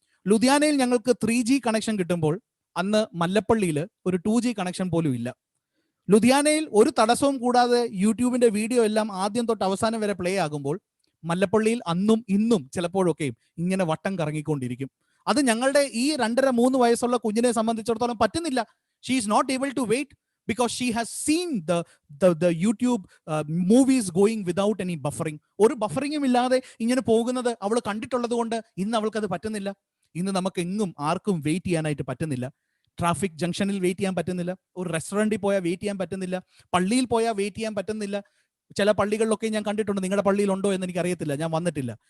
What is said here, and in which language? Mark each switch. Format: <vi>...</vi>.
<ml>ലുധിയാനയിൽ ഞങ്ങൾക്ക് 3G connection കിട്ടുമ്പോൾ അന്ന് മല്ലപ്പള്ളിയിൽ ഒരു 2G കണക്ഷൻ പോലും ഇല്ല. ലുധിയാനയിൽ ഒരു തടസ്സവും കൂടാതെ യൂട്യൂബിന്റെ വീഡിയോ എല്ലാം ആദ്യം തൊട്ട് അവസാനം വരെ പ്ലേ ആകുമ്പോൾ മല്ലപ്പള്ളിയിൽ അന്നും ഇന്നും ചിലപ്പോഴൊക്കെയും ഇങ്ങനെ വട്ടം കറങ്ങിക്കൊണ്ടിരിക്കും. അത് ഞങ്ങളുടെ ഈ 2.5-3 വയസ്സുള്ള കുഞ്ഞിനെ സംബന്ധിച്ചിടത്തോളം പറ്റുന്നില്ല.</ml> <en>She is not able to wait because she has seen the YouTube movies going without any buffering.</en> <ml>ഒരു ബഫറിങ്ങും ഇല്ലാതെ ഇങ്ങനെ പോകുന്നത് അവൾ കണ്ടിട്ടുള്ളത് കൊണ്ട് ഇന്ന് അവൾക്കത് പറ്റുന്നില്ല. ഇന്ന് നമുക്ക് എങ്ങും ആർക്കും വെയിറ്റ് ചെയ്യാനായിട്ട് പറ്റുന്നില്ല. ട്രാഫിക് ജംഗ്ഷനിൽ വെയിറ്റ് ചെയ്യാൻ പറ്റുന്നില്ല, ഒരു റെസ്റ്റോറൻറ്റിൽ പോയാൽ വെയിറ്റ് ചെയ്യാൻ പറ്റുന്നില്ല, പള്ളിയിൽ പോയാൽ വെയിറ്റ് ചെയ്യാൻ പറ്റുന്നില്ല. ചില പള്ളികളിലൊക്കെ ഞാൻ കണ്ടിട്ടുണ്ട്, നിങ്ങളുടെ പള്ളിയിലുണ്ടോ എന്ന് എനിക്ക് അറിയത്തില്ല, ഞാൻ വന്നിട്ടില്ല.</ml>